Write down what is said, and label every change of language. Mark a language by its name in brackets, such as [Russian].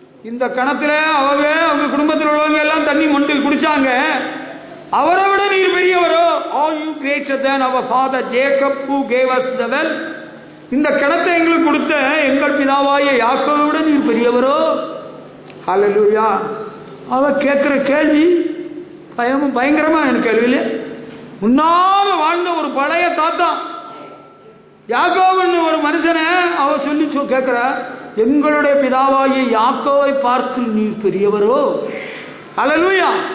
[Tamil] இந்த கணத்துல அவங்க குடும்பத்தில் உள்ளவங்க எல்லாம் தண்ணி மொண்டு குடிச்சாங்க, அவரை விட நீர் பெரியவரோ? [English] Are you greater than our father Jacob who gave us the well? [Tamil] இந்த கிணத்தை எங்களுக்கு கொடுத்த எங்கள் பிதாவாய யாக்கோவை விட நீர் பெரியவரோ? ஹல்லேலூயா. அவ கேட்கிற கேள்வி பயங்கரமான கேள்வியில, முன்னால வாழ்ந்த ஒரு பழைய தாத்தா யாக்கோவுன்னு ஒரு மனுஷனை அவ சொல்லி கேட்கிற, எங்களுடைய பிதாவாகிய யாக்கோவை பார்த்து நீர் பெரியவரோ? ஹல்லேலூயா.